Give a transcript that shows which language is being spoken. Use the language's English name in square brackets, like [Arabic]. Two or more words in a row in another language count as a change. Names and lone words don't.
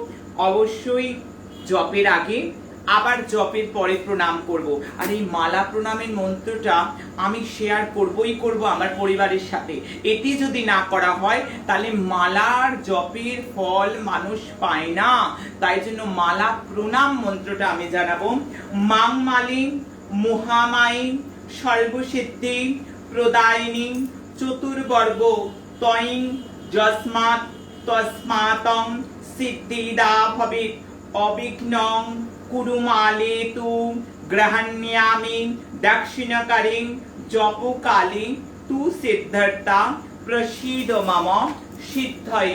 [Bangla] অবশ্যই জপের আগে, আবার জপের পরে প্রণাম করব। আর এই মালা প্রণামের মন্ত্রটা আমি শেয়ার করবই করব আমার পরিবারের সাথে। এটি যদি না করা হয়, তাহলে মালার জপের ফল মানুষ পায় না। তাই জন্য মালা প্রণাম মন্ত্রটা আমি জানাবো। [Sanskrit] মাং মালিং মহামায়ী সর্বসিদ্ধি প্রদায়িনী চতুর্বর্গ তয়িং যস্মাৎ তস্মাতং সিদ্ধিদা ভবেৎ অবিঘ্নং কুরুমালে তু গ্রহণ্যামি দক্ষিণকারিং জপকালে তু সিদ্ধার্থা প্রসীদ মম সিদ্ধয়ে।